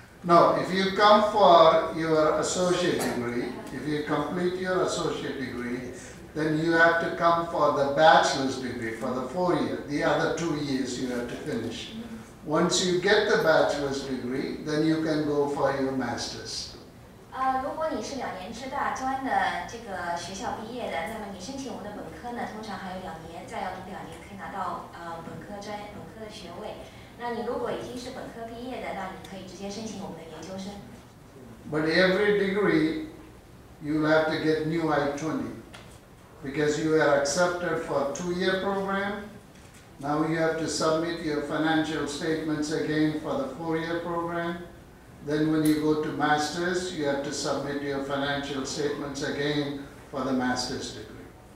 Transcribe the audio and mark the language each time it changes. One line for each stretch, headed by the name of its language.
English: No, if you come for your associate degree, if you complete your associate degree, then you have to come for the bachelor's degree for the 4 years. The other 2 years you have to finish. Once you get the bachelor's degree, then you can go for your master's.
Chinese: 如果你是2年制大专的这个学校毕业的，那么你申请我们的本科呢，通常还有2年，再要读2年可以拿到本科的学位。那你如果已经是本科毕业的，那你可以直接申请我们的研究生。
English: But every degree, you'll have to get new I-20 because you are accepted for a 2-year program. Now you have to submit your financial statements again for the 4-year program. Then when you go to master's, you have to submit your financial statements again for the master's degree.